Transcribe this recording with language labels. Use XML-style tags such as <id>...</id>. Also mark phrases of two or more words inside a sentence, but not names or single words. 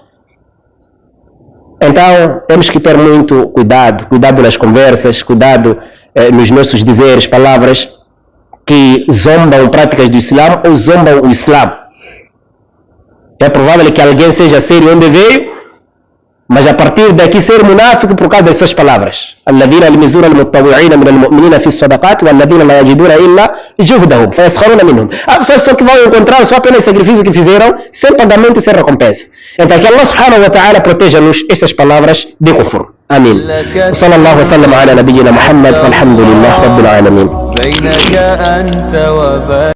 <pt>Então temos que ter muito cuidado nas conversas, cuidado nos nossos dizeres, palavras que zombam práticas do Islã ou zombam o Islã. É provável que alguém seja sério onde veio, mas a partir daqui ser munáfico por causa das suas palavras.</pt> <ar>الذين يلمزون المتطوعين من المؤمنين في الصدقات والذين لا يجدون إلا جهدهم فيسخرون منهم.</ar> <pt>As pessoas que vão encontrar só apenas sacrifício que fizeram, sem pagamento e sem recompensa. Então que Allah</pt> <ar>سبحانه وتعالى</ar> <pt>proteja-nos estas palavras de kufr. Amém.</pt> <ar>وصلى الله وسلم على نبينا محمد والحمد لله رب العالمين.</ar>